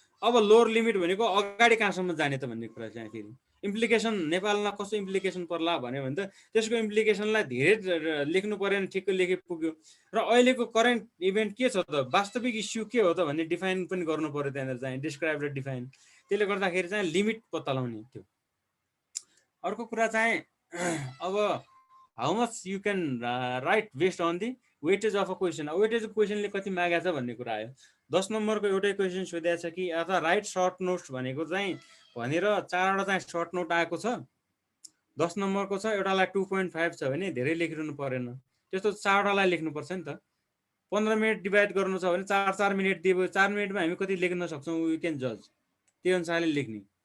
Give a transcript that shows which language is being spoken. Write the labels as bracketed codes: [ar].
[ne] अब lower limit भनेको अगाडि कहाँसम्म जाने त भन्ने कुरा चाहिँ फेरि इम्प्लिकेसन नेपालमा कस्तो इम्प्लिकेसन पर्ला भन्यो भने त त्यसको इम्प्लिकेसनलाई धेरै लेख्नु परेन, ठिक्क लेखे पुग्यो। र अहिलेको करेन्ट इभेन्ट के छ त, वास्तविक इस्यु के हो त भन्ने डिफाइन पनि गर्नु पर्यो त्यहाँनिर चाहिँ, डिस्क्राइब र डिफाइन। त्यसले गर्दाखेरि चाहिँ लिमिट पत्ता लगाउने थियो। अर्को कुरा चाहिँ अब [en] How much you can write based on the weightage of a question. [ne] Weightage of क्वेसनले कति मागेको छ भन्ने कुरा आयो। 10 नम्बरको एउटै क्वेसन सोधेको छ कि अथवा [en] write short notes [ne] भनेको चाहिँ भनेर 4वटा चाहिँ सर्ट नोट आएको छ, 10 नम्बरको छ, एउटालाई 2.5 छ भने धेरै लेखिरहनु परेन, त्यस्तो 4वटालाई लेख्नुपर्छ नि त। 15 मिनट डिभाइड गर्नु छ भने 4 मिनट दियो, 4 मिनटमा हामी कति लेख्न सक्छौँ [en] we can जज, [ne] त्यो अनुसारले लेख्ने।